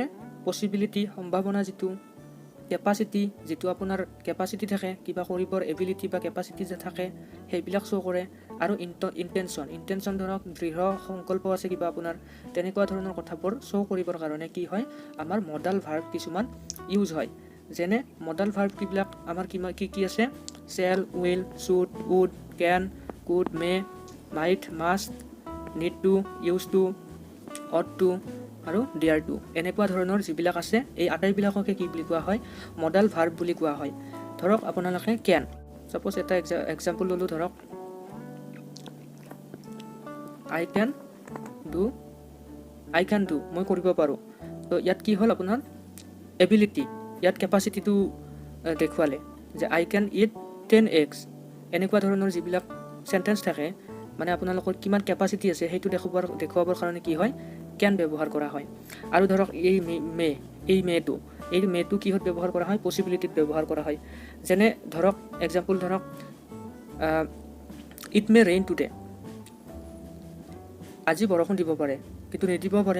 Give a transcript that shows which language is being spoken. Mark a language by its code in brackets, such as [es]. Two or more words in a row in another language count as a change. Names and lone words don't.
[as] পচিবিলিটি, সম্ভাৱনা যিটো, কেপাচিটি, যিটো আপোনাৰ কেপাচিটি থাকে কিবা কৰিবৰ, এবিলিটি বা কেপাচিটি যে থাকে সেইবিলাক শ্ব' কৰে। আৰু ইণ্টেনশ্যন ধৰক দৃঢ় সংকল্প আছে কিবা আপোনাৰ, তেনেকুৱা ধৰণৰ কথাবোৰ শ্ব' কৰিবৰ কাৰণে কি হয়? আমাৰ [en] modal verb [as] কিছুমান ইউজ হয়। যেনে [en] modal verb [as] কিবিলাক আমাৰ কি আছে? [en] চেল, will, should, would, can, could, may, might, must, need to, used to, ought to [as] আৰু [en] dare to, [as] এনেকুৱা ধৰণৰ যিবিলাক আছে এই আটাইবিলাককে কি বুলি কোৱা হয়? [en] modal verb [as] বুলি কোৱা হয়। ধৰক আপোনালোকে কেন, ছাপ'জ এটা এক্সাম্পল ল'লোঁ, ধৰক [en] I can do, [as] মই কৰিব পাৰোঁ। তো ইয়াত কি হ'ল আপোনাৰ এবিলিটি, ইয়াত কেপাচিটিটো দেখুৱালে যে [en] I can eat 10 eggs, [as] এনেকুৱা ধৰণৰ যিবিলাক চেণ্টেন্স থাকে, মানে আপোনালোকৰ কিমান কেপাচিটি আছে সেইটো দেখুৱাবৰ কাৰণে কি হয়? কেন ব্যৱহাৰ কৰা হয়। আৰু ধৰক এই মেটো কিহত ব্যৱহাৰ কৰা হয়? পচিবিলিটিত ব্যৱহাৰ কৰা হয়। যেনে ধৰক এক্সাম্পল, ধৰক [en] it may rain today, [as] আজি বৰষুণ দিব পাৰে কিন্তু নিদিবও পাৰে।